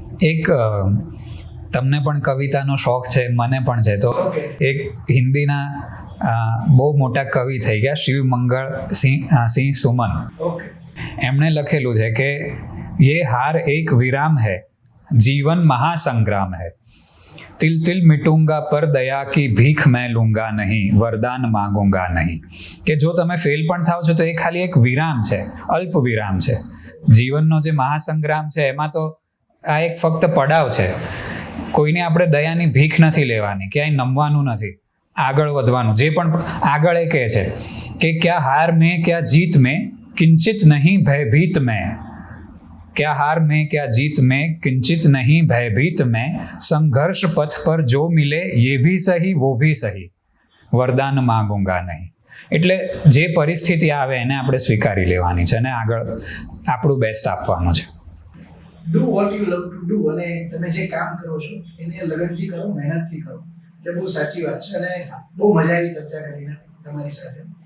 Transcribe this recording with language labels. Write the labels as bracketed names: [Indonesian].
[Gujarati] એક તમને પણ કવિતાનો શોખ છે, મને પણ છે, તો એક હિન્દીના બહુ મોટા કવિ થઈ ગયા, શિવ મંગળ સિંહ સુમન. એમણે લખેલું છે કે [Hindi] યે હાર એક વિરામ હૈ, जीवन महासंग्राम है, तिल तिल मिटूंगा पर दया की भीख मैं लूंगा नहीं, वरदान मांगूंगा નહીં. [Gujarati] કે જો તમે ફેલ પણ થાવ છો તો એ ખાલી એક વિરામ છે, અલ્પ વિરામ છે. જીવનનો જે મહાસંગ્રામ છે એમાં તો આ એક ફક્ત પડાવ છે. કોઈને આપણે દયાની ભીખ નથી લેવાની, ક્યાંય નમવાનું નથી, આગળ વધવાનું. જે પણ આગળ એ કહે છે કે [Hindi] ક્યાં હાર મેં ક્યાં જીત મેં કિંચિત નહીં ભયભીત મેં, क्या हार में क्या जीत में किंचित नहीं भयभीत में, संघर्ष पथ पर जो मिले ये भी सही वो भी सही, वरदान मांगूंगा નહીં. [Gujarati] એટલે જે પરિસ્થિતિ આવે એને આપણે સ્વીકારી લેવાની છે અને આગળ આપણું બેસ્ટ આપવાનું છે. [English] do what you love to do, [Gujarati] અને તમે જે કામ કરો છો એને લગનથી કરો, મહેનતથી કરો. એટલે બહુ સાચી વાત છે અને બહુ મજા આવી ચર્ચા કરીને તમારી સાથે.